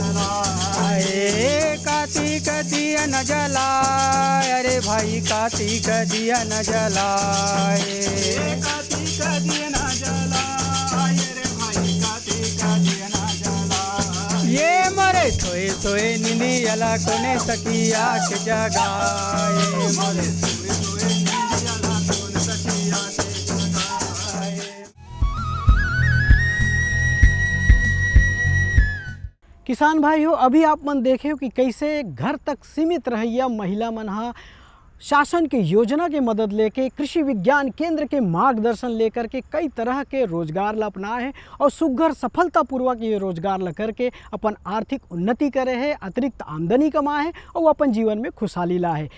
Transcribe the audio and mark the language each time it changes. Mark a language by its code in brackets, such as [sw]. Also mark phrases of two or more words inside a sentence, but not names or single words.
[hne] जलाए, कार्तिक दिया न जलाए, अरे भाई कार्तिक दिया न जलाए, कार्तिक दिया न जलाए, रे भाई कार्तिक दिया न जलाए, ये मरे सोए सोए निंदी अला कोने सखिया के जगह, ये मरे सोए सोए निंदी अला कोने सखिया के जगह। किसान भाई हो, अभी आप मन देखे हो कि कैसे घर तक सीमित रहिया महिला मन हा शासन के योजना के मदद लेके कृषि विज्ञान केंद्र के मार्गदर्शन लेकर के कई तरह के रोजगार ला अपनाए हैं और सुघर सफलतापूर्वक ये रोजगार ला करके अपन आर्थिक उन्नति करे है, अतिरिक्त आमदनी कमाए है और अपन जीवन में खुशहाली ला है।